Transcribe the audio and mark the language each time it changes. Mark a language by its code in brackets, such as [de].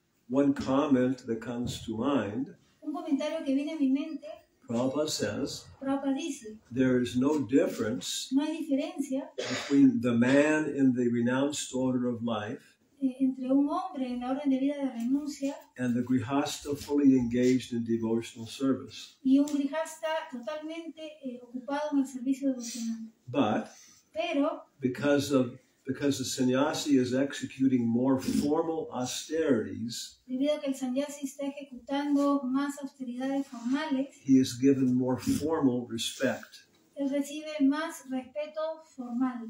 [en] One comment that comes to mind, [es] Un comentario que viene a mi mente, [en] Prabhupada says, [es] Prabhupada dice, [en] there is no difference [es] no hay diferencia [en] between the man in the renounced order of life [es] entre un hombre en la orden de vida de renuncia [en] and the grihasta fully engaged in devotional service. [es] y un grihasta totalmente ocupado en el servicio devocional. [en] But [es] Pero, [en] because the sannyasi is executing more formal austerities, [es] debido a que el sannyasi está ejecutando más austeridades formales, [en] he is given more formal respect. [es] él recibe más respeto formal.